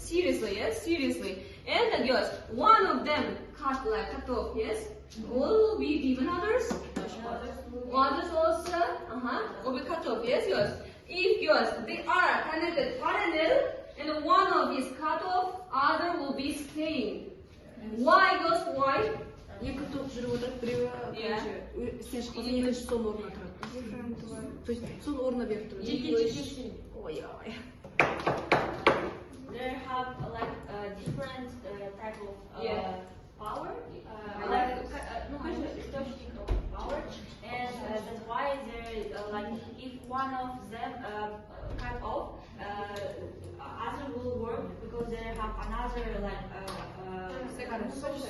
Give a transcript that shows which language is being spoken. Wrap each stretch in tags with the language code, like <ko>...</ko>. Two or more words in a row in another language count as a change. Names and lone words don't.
<en>Seriously, yes, seriously. And yes, one of them cut off, yes. Will be given others. Others also will be cut off, yes, yes. If yes, they are connected parallel and one of is cut off, other will be staying. Why, yes, why?</en> <kk>Екі топ жүріп отырып, біреуі сен шықпасаң, екінші соның орнына тұрады.</kk> <ru>То есть</ru> <kk>соның орнына беріп тұрады. Ой.</kk> <en>They have like different type of power, источник of power, and that's why they like if one of them cut off, other will work because they have another like second source.</en>